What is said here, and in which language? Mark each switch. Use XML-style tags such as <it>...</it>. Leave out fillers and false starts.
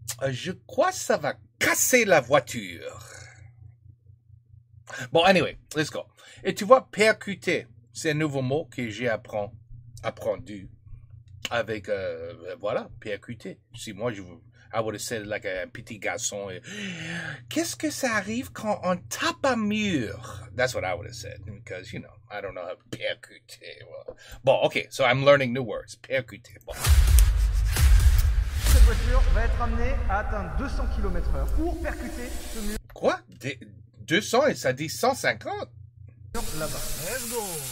<fr>Je crois que ça va casser la voiture. Bon,</fr> <en>anyway, let's go.</en> <fr>Et tu vois, percuter, c'est un nouveau mot que j'ai apprendre avec, voilà, percuter. Si moi,</fr> <en>I would have said like</en> <fr>un petit garçon. Qu'est-ce que ça arrive quand on tape un mur?</fr> <en>That's what I would have said, because, you know, I don't know how to percuter. Bon, okay, so I'm learning new words.</en> <fr>Percuter. Bon. Cette voiture va être amenée à atteindre 200 km/h pour percuter ce mur. Quoi? 200 et ça dit 150? Là-bas.</fr> <en>Let's go!</en>